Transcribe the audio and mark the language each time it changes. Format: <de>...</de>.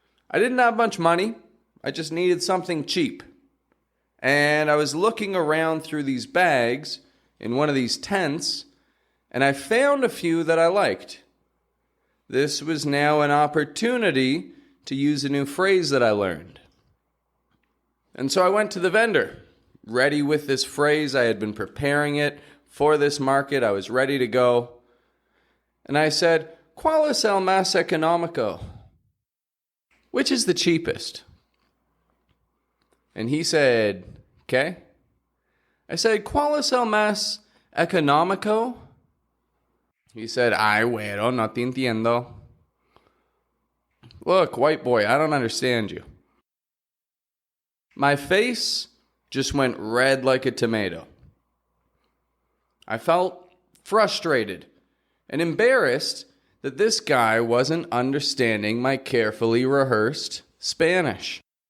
<en>I didn't have much money. I just needed something cheap. And I was looking around through these bags in one of these tents, and I found a few that I liked. This was now an opportunity to use a new phrase that I learned. And so I went to the vendor, ready with this phrase. I had been preparing it for this market. I was ready to go. And I said,</en> <es>"¿Cuál es el más económico?"</es> <en>Which is the cheapest? And he said,</en> <es>"¿Qué?"</es> <en>I said,</en> <es>"¿Cuál es el más económico?"</es> <en>He said,</en> <es>"Ay, güero, no te entiendo."</es> <en>Look, white boy, I don't understand you. My face just went red like a tomato. I felt frustrated and embarrassed that this guy wasn't understanding my carefully rehearsed Spanish.</en>